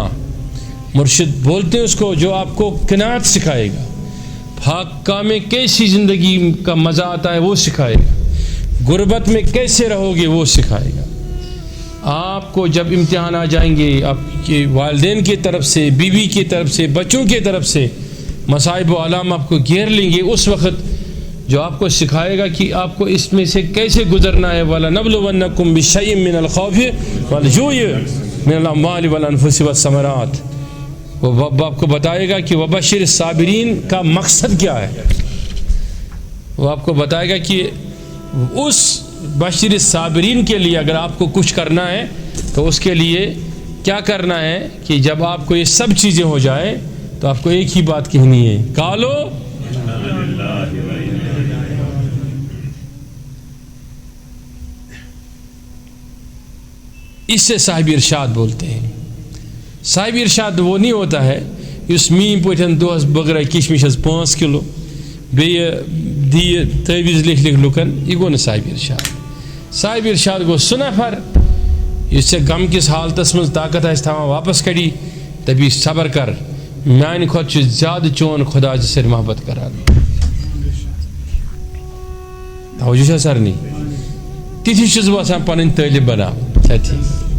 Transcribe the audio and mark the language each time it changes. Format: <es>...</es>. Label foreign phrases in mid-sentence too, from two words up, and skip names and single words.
<ur>مرشد بولتے ہیں اس کو جو آپ کو قناعت سکھائے گا، پھاکہ میں کیسی زندگی کا مزہ آتا ہے وہ سکھائے گا، غربت میں کیسے رہو گے وہ سکھائے گا. آپ کو جب امتحان آ جائیں گے، آپ کے والدین کی طرف سے، بیوی کی طرف سے، بچوں کی طرف سے مصائب و آلام آپ کو گھیر لیں گے، اس وقت جو آپ کو سکھائے گا کہ آپ کو اس میں سے کیسے گزرنا ہے.</ur> <ar>وَلَنَبْلُوَنَّكُمْ بِشَيْءٍ مِّنَ الْخَوْفِ وَالْجُوعِ مِنَ الْأَمْوَالِ وَالْأَنفُسِ وَالثَّمَرَاتِ.</ar> <ur>وہ آپ کو بتائے گا کہ</ur> <ar>وَبَشِّرِ الصَّابِرِينَ</ar> <ur>کا مقصد کیا ہے. وہ آپ کو بتائے گا کہ اس</ur> <ar>بشر الصابرین</ar> <ur>کے لیے اگر آپ کو کچھ کرنا ہے تو اس کے لیے کیا کرنا ہے کہ جب آپ کو یہ سب چیزیں ہو جائیں تو آپ کو ایک ہی بات کہنی ہے، قالو اس سے صاحب ارشاد بولتے ہیں. صاحب ارشاد وہ نہیں ہوتا ہے</ur> <ks>اس میم پوٹھن دوس بغرا کشمش 5 کلو بیٚیہِ دِیہِ تعویٖز لِکھ لُکن، یہ گوٚو نہٕ صاحب ارشاد. صاحب ارشاد گوٚو سُہ نفر یُس ژےٚ غم کِس حالتس منٛز طاقت آسہِ تھاوان واپس کڑی دپی صبر کر، میانہِ کھۄتہٕ چھُ زیادٕ چون خدا ژےٚ سۭتۍ محبت کران. توجہ چھا سارنٕے؟ تِتھی چھُس بہٕ آسان پنٕنۍ تعلیٖم بناوٕنۍ.</ks>